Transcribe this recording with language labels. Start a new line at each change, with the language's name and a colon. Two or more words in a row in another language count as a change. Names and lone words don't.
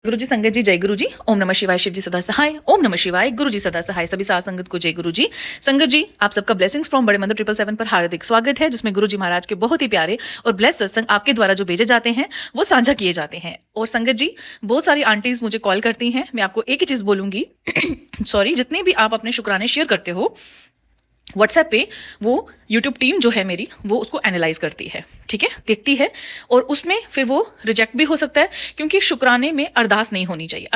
Hindi: गुरुजी संगत जी, जय गुरु जी।
Sanskrit: ओम नमः शिवाय।
Hindi: शिव जी सदा सहाय।
Sanskrit: ओम नमः शिवाय।
Hindi: गुरु जी सदा सहाय। सभी साथ संगत को जय गुरु जी। संगत जी, आप सबका
English: blessings from
Hindi: बड़े मंदिर 777 पर हार्दिक स्वागत है, जिसमें गुरु जी महाराज के बहुत ही प्यारे और ब्लेस सत्संग आपके द्वारा जो भेजे जाते हैं वो साझा किए जाते हैं। और संगत जी, बहुत सारी आंटीज मुझे कॉल करती हैं। मैं आपको एक ही चीज बोलूंगी सॉरी, जितने भी आप अपने शुक्राने शेयर करते हो व्हाट्सएप पे, वो यूट्यूब टीम जो है मेरी, वो उसको एनालाइज करती है, ठीक है, देखती है, और उसमें फिर वो रिजेक्ट भी हो सकता है, क्योंकि शुक्राने में अरदास नहीं होनी चाहिए।